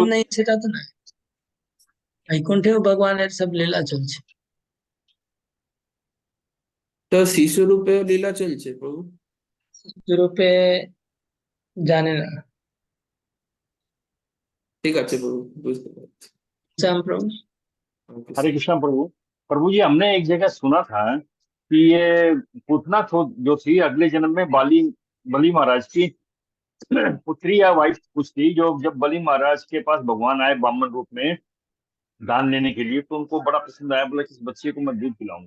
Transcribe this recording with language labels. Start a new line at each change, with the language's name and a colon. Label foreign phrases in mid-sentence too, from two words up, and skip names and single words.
Bangla: প্রয়োজন নেই সেটা তো না, বৈকুণ্ঠেও ভগবানের সব লীলা চলছে। তো শিশু রূপেও লীলা চলছে প্রভু? রূপে জানে না। ঠিক আছে প্রভু, বুঝতে পারছি।
Hindi: श्याम प्रभु। हरे कृष्णा प्रभु। प्रभु जी, हमने एक जगह सुना था कि ये पूतना जो थी अगले जन्म में बलि महाराज की पुत्री या वाइफ कुछ थी, जो जब बलि महाराज के पास भगवान आए ब्राह्मण रूप में दान लेने के लिए, तो उनको बड़ा पसंद आया, बोला कि इस बच्चे को मैं दूध पिलाऊंगा।